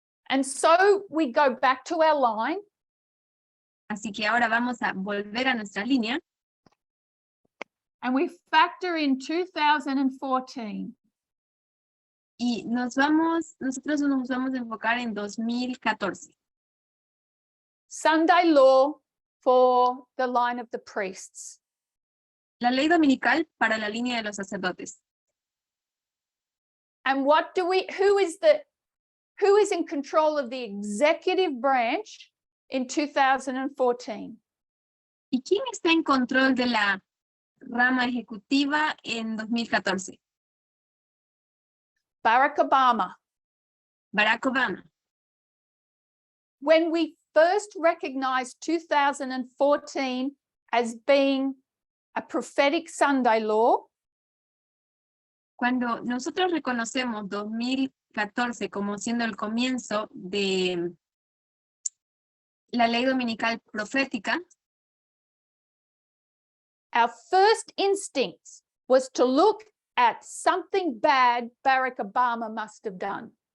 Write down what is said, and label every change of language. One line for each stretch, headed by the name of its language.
English: And so we go back to our line.
Spanish: Así que ahora vamos a volver a nuestra línea
English: and we factor in 2014.
Spanish: y nosotros nos vamos a enfocar en 2014.
English: Sunday law for the line of the priests.
Spanish: La ley dominical para la línea de los sacerdotes.
English: And who is in control of the executive branch in 2014?
Spanish: ¿Y quién está en control de la rama ejecutiva en 2014?
English: Barack Obama.
Spanish: Barack Obama.
English: When we first recognized 2014 as being a prophetic Sunday law,
Spanish: Cuando nosotros reconocemos 2014 como siendo el comienzo de la ley dominical profética,
English: our first instinct was to look at something bad Barack Obama must have done.